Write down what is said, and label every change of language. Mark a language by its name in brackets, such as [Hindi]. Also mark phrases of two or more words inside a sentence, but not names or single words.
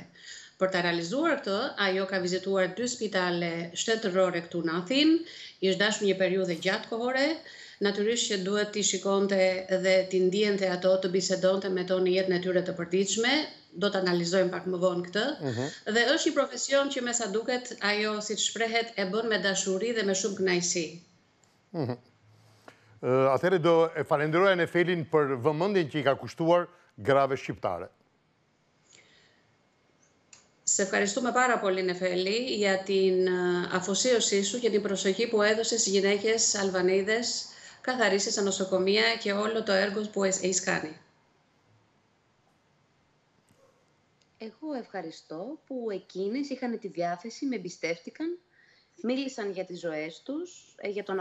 [Albanian] Për të realizuar këtë, ajo ka vizituar 2 spitale shtetërore këtu në Athinë, ishte dashur një periudhë gjatë kohore, natyrisht që duhet t'i shikonte dhe t'i ndjente ato, të bisedonte me to në jetën e tyre të përditshme, do të analizojmë pak më vonë këtë, dhe është një profesion që me sa duket ajo, siç shprehet, e bën me dashuri dhe me shumë kënaqësi. Atëherë do e falenderoja Nefelin për vëmendjen që i ka kushtuar grave shqiptare. [Greek] Σε ευχαριστούμε πάρα πολύ, Νεφέλη, για την αφοσίωσή σου και την προσοχή που έδωσες στις γυναίκες Αλβανίδες, καθαρίσεις στα νοσοκομεία και όλο το έργο που έχεις κάνει. Εγώ ευχαριστώ που εκείνες είχαν τη διάθεση, με εμπιστεύτηκαν, μίλησαν για τις ζωές τους, για τον